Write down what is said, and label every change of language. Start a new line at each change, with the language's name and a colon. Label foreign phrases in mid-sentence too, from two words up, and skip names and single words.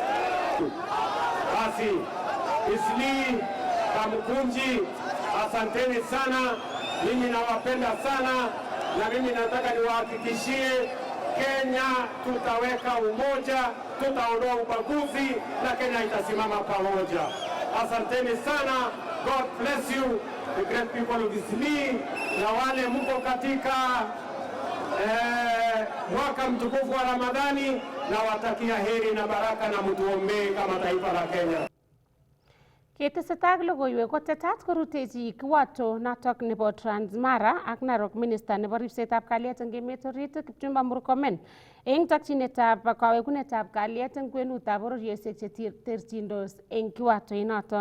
Swahili: Basi Isli, Kamukunji, asanteni sana. Mimi nawapenda sana, na mimi nataka niwahakikishie Kenya tutaweka umoja, tutaondoa ubaguzi na Kenya itasimama pamoja. Asanteni sana.
English: God bless you, the great people of Isli,
Swahili: na wale mko katika mwaka mtukufu wa Ramadhani, na watakia heri na baraka, na mtuombee kama taifa la Kenya.
Kalenjin: Ketesetai logoiwek kotetat korutechi kiwato notok nebo Transmara ak Narok Minister nebo ribsetab kalyet eng emet orit Kipchumba Murkomen eng takchinetab kawekunetab kalyet eng kwenutab bororiosiek cheterchindos eng kiwato inoto.